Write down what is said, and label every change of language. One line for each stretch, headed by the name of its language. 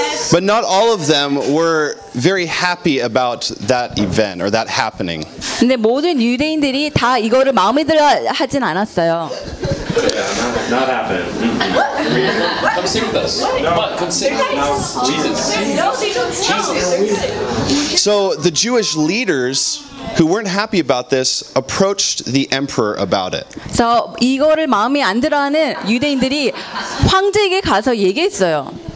English: But not all of them were very happy about that event or that happening.
Korean: 근데 모든 유대인들이 다 이거를 마음에 들어 하진 않았어요.
English: Not happen. Come sit with us. But come sit with Jesus. No, they don't tell. So the Jewish leaders who weren't happy about this approached the emperor about it.
Korean: So 이거를 마음에 안 들어하는 유대인들이 황제에게 가서 얘기했어요.